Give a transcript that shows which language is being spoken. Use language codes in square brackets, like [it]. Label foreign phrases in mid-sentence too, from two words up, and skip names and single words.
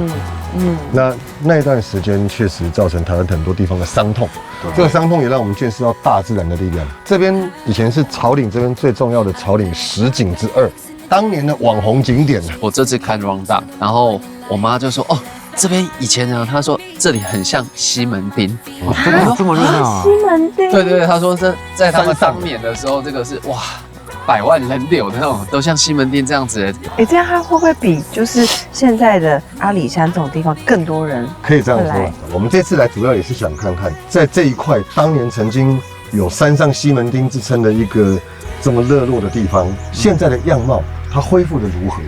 [zh] 那一段時間確實造成台灣很多地方的傷痛，這個傷痛也讓我們見識到大自然的力量。這邊以前是草嶺這邊最重要的草嶺10景之2，當年的網紅景點。我這次看 Round， 然後我媽就說：“哦，這邊以前呢，她說這裡很像西門町。” 真的這麼熱鬧啊？西門町？對，她說在他們当年的时候，這個是哇。100萬人流的那種，都像西門町這樣子。這樣它会不會比就是現在的阿里山這種地方更多人？可以這樣說。我們這次來主要也是想看看，在這一塊當年曾經有山上西門町之稱的一個這麼熱絡的地方，現在的樣貌它恢復的如何？